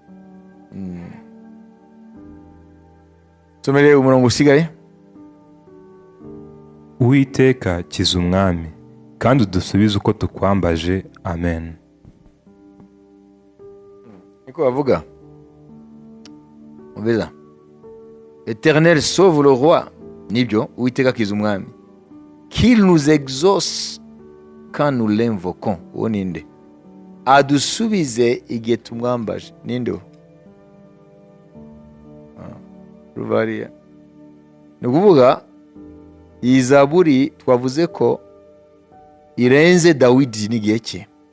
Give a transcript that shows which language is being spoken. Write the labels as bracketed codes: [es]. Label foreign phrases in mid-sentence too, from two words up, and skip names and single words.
[rw] Tumere umurongo usigaye. Uwiteka kiza umwami, kandi udusubize uko tukwambaje. Amen. Niko bavuga. Umvira. [fr] Éternel, sauve le roi. [rw] Nibyo, Uwiteka kiza umwami. [fr] Qu'il nous exauce quand nous l'invoquons. [rw] Uwo ninde? Adusubize igihe tumwambaje. Ninde? Ruvariya. Ni ukuvuga iyi zaburi twavuze ko irenze Dawidi n'igihe cye.